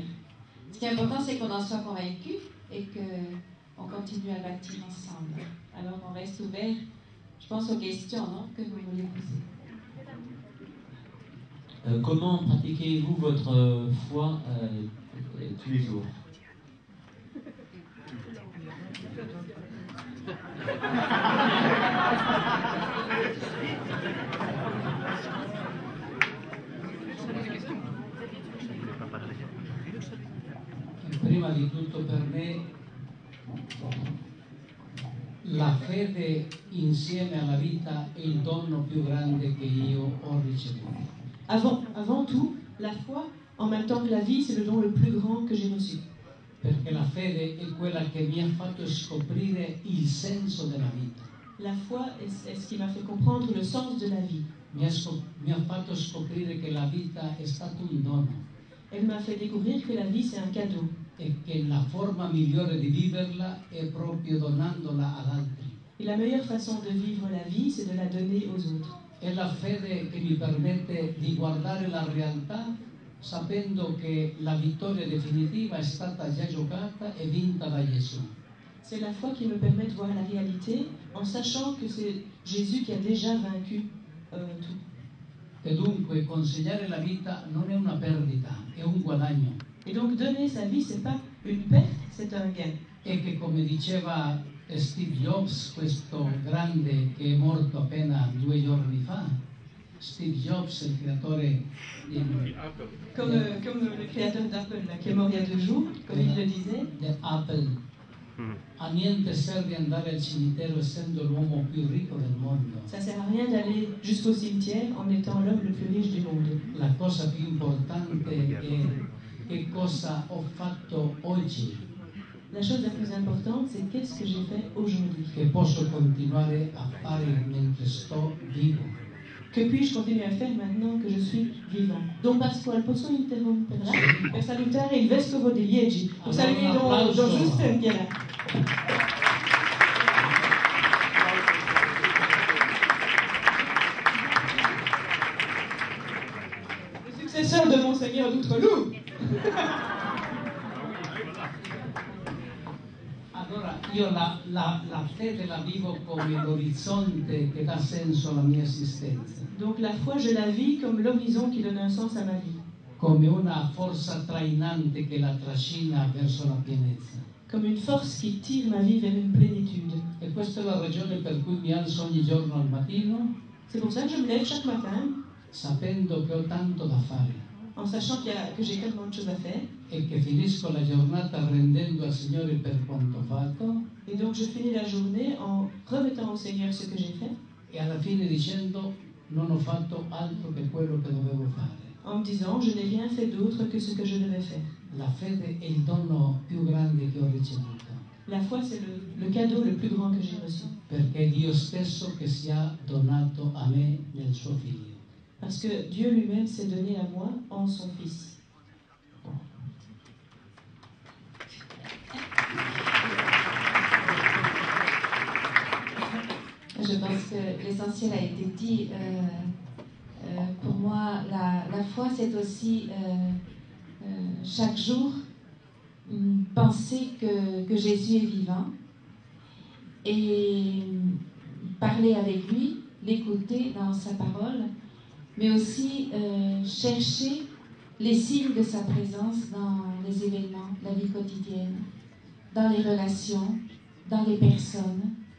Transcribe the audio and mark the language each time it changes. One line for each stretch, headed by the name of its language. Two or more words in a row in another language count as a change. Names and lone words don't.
French: Ce qui est important, c'est qu'on en soit convaincus et qu'on continue à bâtir ensemble. Alors on reste ouvert, je pense, aux questions, non, que vous voulez poser. Comment pratiquez-vous votre foi tous les jours?
Italian: Prima di tutto, per me la fede insieme alla vita è il dono più grande che io ho ricevuto.
French: Avant tout, la foi, en même temps que la vie, c'est le don le plus grand que j'ai reçu.
Italian: Perché la fede è quella che mi ha fatto scoprire il senso della vita.
French: La foi est ce qui m'a fait comprendre le sens de la vie.
Italian: Mi ha fatto scoprire che la vita è stato un dono.
French: Elle m'a fait découvrir que la vie, c'est un cadeau.
Italian: E che la forma migliore di viverla è proprio donandola ad altri.
French: Et la meilleure façon de vivre la vie, c'est de la donner aux autres.
Italian: È la fede che mi permette di guardare la realtà sapendo che la vittoria definitiva è stata già giocata e vinta da Gesù.
French: C'est la foi qui me permet de voir la réalité en sachant que c'est Jésus qui a déjà vaincu tout.
Italian: E dunque consegnare la vita non è una perdita, è un guadagno.
French: Et donc donner sa vie, c'est pas une perte, c'est un gain.
Italian: E che, come diceva Steve Jobs, questo grande che è morto appena 2 giorni fa, Steve Jobs, il creatore di
French: Comme le créateur d'Apple, là, qui est mort il y a 2 jours, comme il le disait.
Italian: di Apple, a niente serve andare al cimitero essendo l'uomo più ricco del mondo.
French: Ça sert à rien d'aller jusqu'au cimetière en étant l'homme le plus riche du monde.
Italian: La cosa più importante è che cosa ho fatto oggi.
French: La chose la plus importante, c'est qu'est-ce que j'ai fait aujourd'hui.
Italian: Che posso continuare a fare mentre sto vivo.
French: Que puis-je continuer à faire maintenant que je suis vivant?
Italian: Don Pasquale, posso interrompere per salutare il vescovo di Liegi, per salutare Don Justin che è là.
French: Le successeur de Monseigneur d'Outreloup.
Italian: Allora io la fede la vivo come l'orizzonte che dà senso alla mia esistenza.
French: Donc la foi, je la vis comme l'horizon qui donne un sens à ma vie.
Italian: come una forza trainante che la trascina verso la pienezza.
French: Comme une force qui tire ma vie vers une plénitude.
Italian: E questa è la ragione per cui mi alzo ogni giorno al mattino.
French: C'est pour ça que je me lève chaque matin.
Italian: Sapendo che ho tanto da fare.
French: En sachant que j'ai tellement de choses à faire.
Italian: E che finisco la giornata rendendo al Signore per quanto fatto.
French: Et donc je finis la journée en remettant au Seigneur ce que j'ai fait.
Italian: E alla fine dicendo non ho fatto altro che quello che dovevo fare.
French: En me disant je n'ai rien fait d'autre que ce que je devais faire.
Italian: La fede è il dono più grande che ho ricevuto.
French: La foi c'est le cadeau le plus grand que j'ai reçu.
Italian: Perché è Dio stesso che si ha donato a me nel suo Figlio.
French: Parce que Dieu lui-même s'est donné à moi en son Fils. Je pense que l'essentiel a été dit. Pour moi, la foi, c'est aussi chaque jour penser que Jésus est vivant et parler avec lui, l'écouter dans sa parole, mais aussi chercher les signes de sa présence dans les événements, la vie quotidienne, dans les relations, dans les personnes.